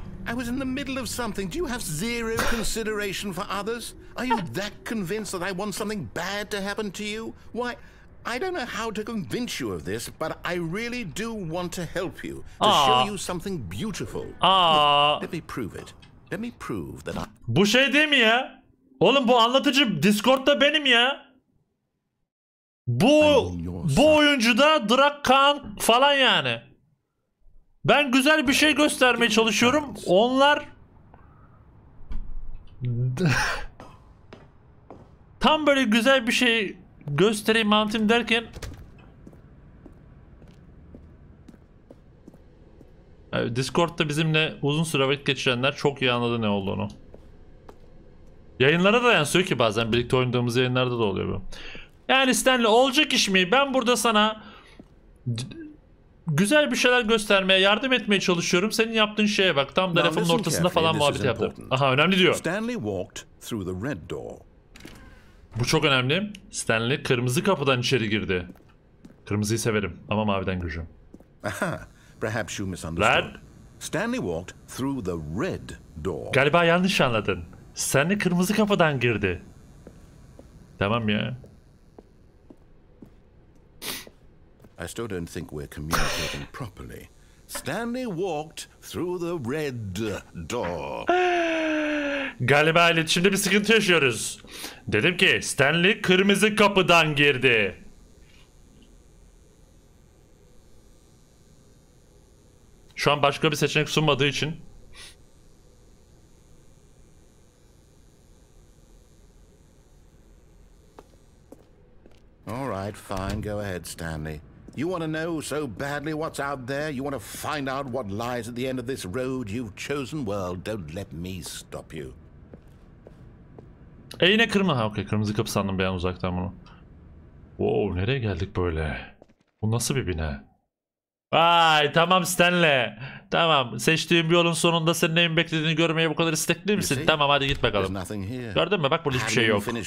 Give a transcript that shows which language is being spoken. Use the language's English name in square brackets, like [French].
[English] I was in the middle of something. Do you have zero consideration for others? Are you that convinced that I want something bad to happen to you? Why, I don't know how to convince you of this, but I really do want to help you, to show you something beautiful. Let me prove it. Let me prove that I... [Turkish] Bu şey değil mi ya? Oğlum bu anlatıcı Discord'da benim ya. Bu oyuncu da Drakan falan yani. Ben güzel bir şey göstermeye çalışıyorum. Onlar tam böyle güzel bir şey göstereyim anlatayım derken Discord'da bizimle uzun süre vakit geçirenler çok iyi anladı ne olduğunu. Yayınlara da yansıyor ki bazen birlikte oynadığımız yayınlarda da oluyor bu. Yani Stanley olacak iş mi? Ben burada sana Güzel bir şeyler göstermeye, yardım etmeye çalışıyorum. Senin yaptığın şeye bak. Tam da lafın ortasında falan muhabbet yaptı. Aha, önemli diyor. [English] Stanley walked through the red door. [Turkish] Bu çok önemli. Stanley kırmızı kapıdan içeri girdi. Kırmızıyı severim ama maviden gireceğim. [English] Aha, perhaps you misunderstood. Stanley walked through the red door. [Turkish] Galiba yanlış anladın. Stanley kırmızı kapıdan girdi. Tamam ya. [English] I still don't think we're communicating properly. Stanley walked through the red door. [Turkish] Galiba iletişimde bir sıkıntı yaşıyoruz. Dedim ki Stanley kırmızı kapıdan girdi. Şu an başka bir seçenek sunmadığı için. [English] All right, fine. Go ahead, Stanley. You want to know so badly what's out there? You want to find out what lies at the end of this road you've chosen? Well, don't let me stop you. [Turkish] Yine kırmızı. Ha, okey. Kırmızı kapı sandım ben uzaktan bunu. Wow, nereye geldik böyle? Bu nasıl bir bina? Vay, tamam Stanley. Tamam, seçtiğim bir yolun sonunda senin neyin beklediğini görmeye bu kadar istekli misin? Tamam, hadi git bakalım. Gördün mü? Bak burada hiçbir şey yok.